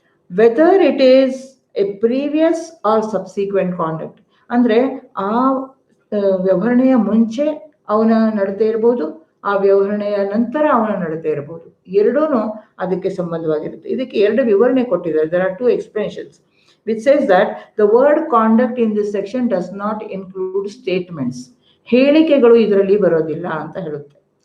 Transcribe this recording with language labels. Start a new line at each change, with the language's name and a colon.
English: whether it is a previous or subsequent conduct,
Kannada: ಅಂದ್ರೆ ಆ ವ್ಯವಹರಣೆಯ ಮುಂಚೆ ಅವನ ನಡತೆ ಇರ್ಬೋದು, ಆ ವ್ಯವಹರಣೆಯ ನಂತರ ಅವನ ನಡತೆ ಇರ್ಬೋದು, ಎರಡೂ ಅದಕ್ಕೆ ಸಂಬಂಧವಾಗಿರುತ್ತೆ. ಇದಕ್ಕೆ ಎರಡು ವಿವರಣೆ ಕೊಟ್ಟಿದ್ದಾರೆ.
English: there are two explanations which says that the word conduct in this section does not include statements.
Kannada: ಹೇಳಿಕೆಗಳು ಇದರಲ್ಲಿ ಬರೋದಿಲ್ಲ ಅಂತ ಹೇಳುತ್ತೆ.